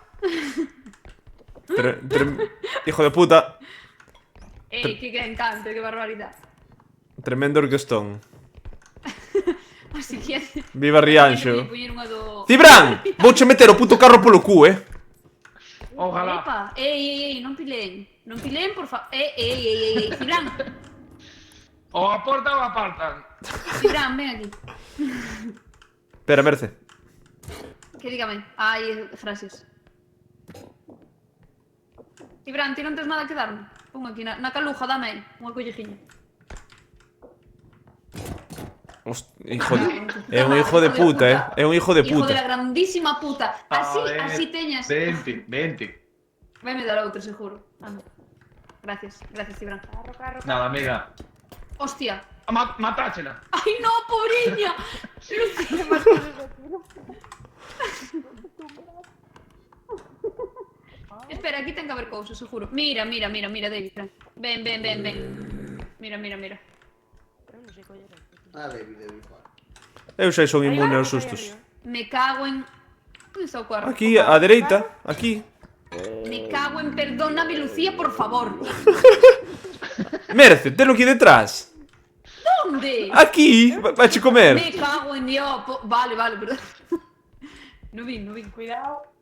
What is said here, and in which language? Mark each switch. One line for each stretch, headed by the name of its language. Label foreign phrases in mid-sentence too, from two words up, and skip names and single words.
Spanish: Hijo de puta. Qué encanto, qué barbaridad. Tremendo orquestón. Así que... Viva Rianxo.
Galician: Poñer unha do... Cibran! Vouche meter o puto carro polo cu, Ojalá. Epa, non pilen. Non pilen, por favor. Cibran. O aportan ou apartan. Cibran, ven aquí. Espera, Merce. Que dígame. Hai frases. Cibran, ti non tens nada que darme? Pon aquí na caluja, dame aí. Unha collejiña.
Spanish: Hijo de...
Galician: É un
Spanish: hijo de puta,
Galician: É un
Spanish: hijo de Hijo de puta. la grandísima puta.
Galician: Así teñas. Vente. Vai me dar outro, seguro. Anda. Gracias, Cibran. Nada, amiga. Hostia. Matáchela. Ai, no, pobriña. Lucía. Espera, aquí ten que haber cousas, seguro. Mira, David. Ven. Mira. Ah, David. Eu xa son inmune aos sustos.
Spanish: Me cago en...
Galician: Onde está o cuarto? Aquí, á dereita, aquí.
Spanish: Me cago en... Perdóname, Lucía, por favor.
Galician: Merce, telo aquí detrás.
Spanish: ¿Dónde?
Galician: Aquí, vache comer.
Spanish: Me cago en Dios. Vale, perdón.
Galician: No vin.
Spanish: Cuidado.